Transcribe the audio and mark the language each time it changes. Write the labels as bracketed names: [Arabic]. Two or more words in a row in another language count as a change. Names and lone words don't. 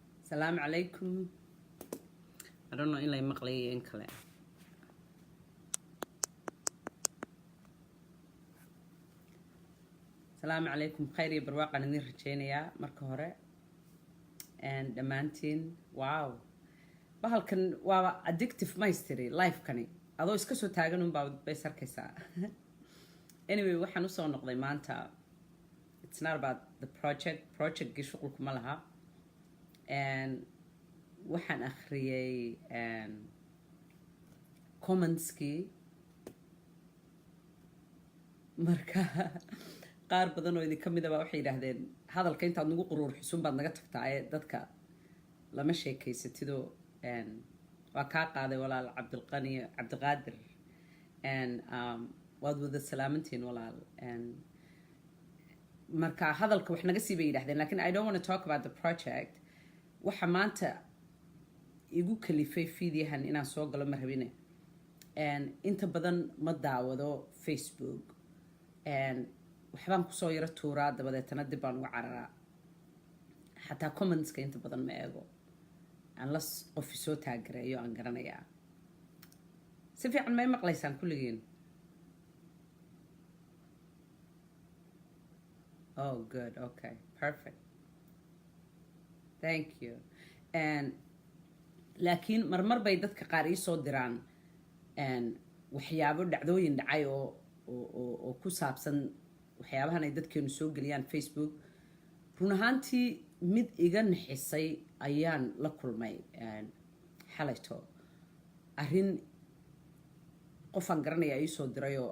[Arabic] Assalamu alaikum. [English] I don't know [Somali] ilay maqlay in kale. [Arabic] Assalamu alaikum. [Somali] Khayr iyo barwaaqo aan idin rajeynayaa marka hore. And dhammaantiin, wow. Bahalkan waa [English] addictive mystery life-kani. [Somali] Adoo iska soo taagan un baa bay sarkaysaa. Anyway, waxaan u soo noqday maanta. [English] It's not about the project-gii [Somali] shuqulkuma laha. And waxaan akhriyay comments-kii marka qaar badan oo idinka mid ah waxay yiraahdeen hadalka intaad nagu quruur xusun baad naga tagtaa ee dadka lama sheekaysatido waa ka qaaday walaal Cabdiqaadir waad wada salaamantiin walaal marka hadalka wax naga sii bay yiraahdeen laakiin [English] I don't want to talk about the project [Somali] waxa maanta igu kalifay fiidiyahan inaan soo galo ma rabine inta badan ma daawado Facebook waxbaan ku soo yara tuuraa dabadeetana dib baan uga cararaa xataa comments-ka inta badan ma eego unless qof soo taagareeyo aan garanayaa si fiican may maqlaysaan kulligiin [English] oh good okay perfect thank you [Somali] laakiin marmar bay dadka qaar ii soo diraan waxyaabo dhacdooyin dhacay oo ku saabsan waxyaabahan ay dadkeenu soo geliyaan Facebook run ahaantii mid iga naxisay ayaan la kulmay xalayto arrin qofaan garanaya ii soo diray oo